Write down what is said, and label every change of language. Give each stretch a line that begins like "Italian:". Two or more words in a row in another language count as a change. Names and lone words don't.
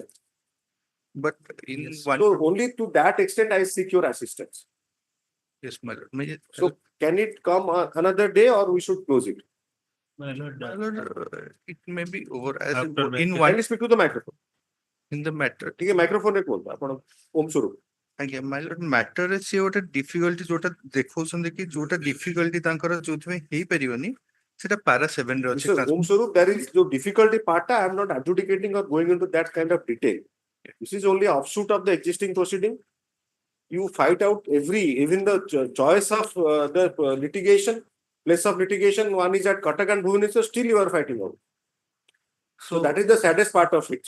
English: But in Yes. one, So only to that extent I seek your assistance. yes, my lord. So can it come another day or we should close it? My lord, My lord, it may be over as After in vacation. one Kindly speak to the microphone. in the matter.
Hindi: ठीक है microphone रे बोल आपण ओम स्वरूप.
Odia: ଆଜ୍ଞା
English: my lord
Odia: ମ୍ୟାଟରରେ ସିଏ ଗୋଟେ ଡିଫିକଲ୍ଟି ଯୋଉଟା ଦେଖଉଛନ୍ତି କି ଯୋଉଟା ଡିଫିକଲ୍ଟି ତାଙ୍କର ଯୋଉଥିପାଇଁ ହେଇପାରିବନି ସେଟା ପାରା 7 ରେ ଅଛି
English: Mr. Om Swarup, there is the difficulty part. I am not adjudicating or going into that kind of detail. This is only offshoot of the existing proceeding. You fight out even the choice of the litigation, place of litigation. One is at Cuttack and Bhubaneswar, still you are fighting out. So that is the saddest part of it.